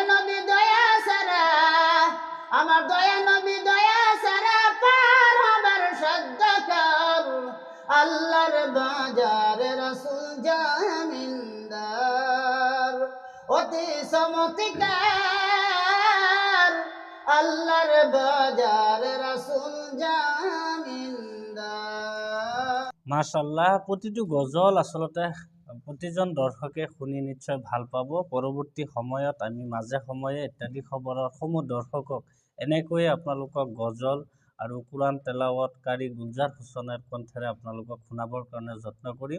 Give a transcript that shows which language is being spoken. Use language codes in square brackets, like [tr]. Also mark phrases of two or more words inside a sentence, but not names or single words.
[bn] নবী দয়া সারা আমার দয়া নবী দয়া সারা পার হবার সাধ্য কর আল্লাহর বাজার রাসূল জামিনদার অতি চমৎকার আল্লাহর বাজার রাসূল জামিনদার। মাশাআল্লাহ, [as] প্ৰতিটো গজল আচলতে প্ৰতিজন দৰ্শকে শুনি নিশ্চয় ভাল পাব। পৰৱৰ্তী সময়ত আমি মাজে সময়ে ইত্যাদি খবৰৰ সমূহ দৰ্শকক এনেকৈয়ে আপোনালোকক গজল আৰু কোৰাণ তেলাৱতকাৰী গুলজাৰ হুছেইনৰ কণ্ঠেৰে আপোনালোকক শুনাবৰ কাৰণে যত্ন কৰিম।